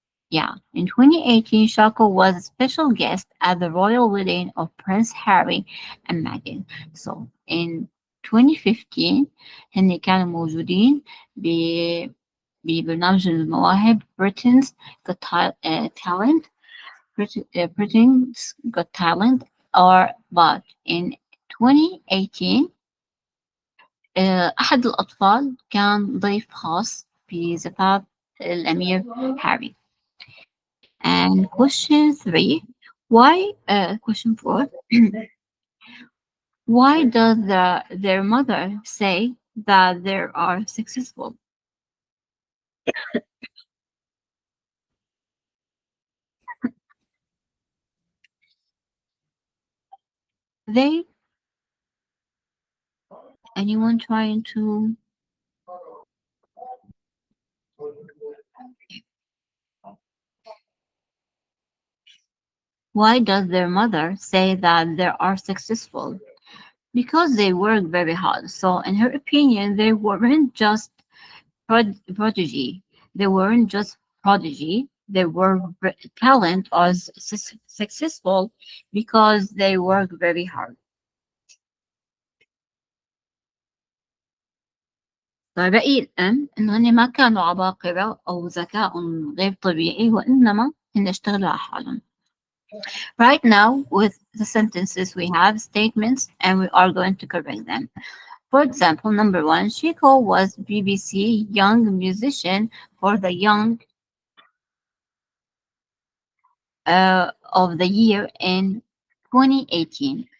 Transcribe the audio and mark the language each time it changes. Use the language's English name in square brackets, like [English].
[English] Yeah, in 2018 Shako was a special guest at the royal wedding of Prince Harry and Meghan. So in 2015 [Arabic] هن كانوا موجودين ببرنامج المواهب Britain's Got Talent. [English] Britain's Got Talent. But in 2018 [Arabic] أحد الأطفال كان ضيف خاص بزفاف الأمير هاري. [English] And question 3, question 4, why does their mother say that they are successful? They, anyone trying to? Why does their mother say that they are successful? Because they work very hard. So in her opinion, they weren't just prodigy. They weren't just prodigy. They were talent or successful because they work very hard. [Arabic] فرأي الأم إنه هن ما كانوا عباقرة أو ذكاء غير طبيعي، وإنما هن اشتغلوا على حالهم. [English] Right now, with the sentences, we have statements and we are going to correct them. For example, number one, Chico was BBC Young Musician for the Young of the Year in 2018.